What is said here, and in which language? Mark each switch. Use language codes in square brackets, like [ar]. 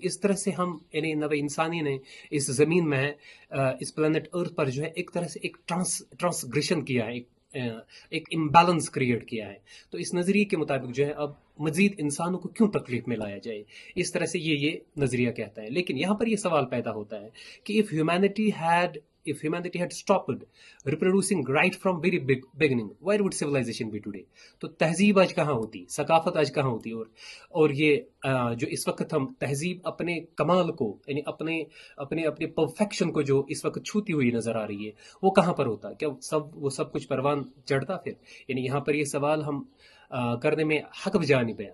[ur] اس طرح سے ہم یعنی نو انسانی نے اس زمین میں اس پلانٹ ارتھ پر جو ہے ایک طرح سے ایک ٹرانسگریشن کیا ہے، ایک امبیلنس کریٹ کیا ہے. تو اس نظریے کے مطابق جو ہے اب مزید انسانوں کو کیوں تکلیف میں لایا جائے، اس طرح سے یہ نظریہ کہتا ہے. لیکن یہاں پر یہ سوال پیدا ہوتا ہے کہ [en] if humanity had stopped reproducing right from very beginning, where would civilization be today? [ur] تو تہذیب آج کہاں ہوتی، ثقافت آج کہاں ہوتی، اور یہ جو اس وقت ہم تہذیب اپنے کمال کو یعنی اپنے پرفیکشن کو جو اس وقت چھوتی ہوئی نظر آ رہی ہے، وہ کہاں پر ہوتا؟ کیا وہ سب کچھ پروان چڑھتا پھر؟ یعنی یہاں پر یہ سوال ہم کرنے میں حق بجانب ہے.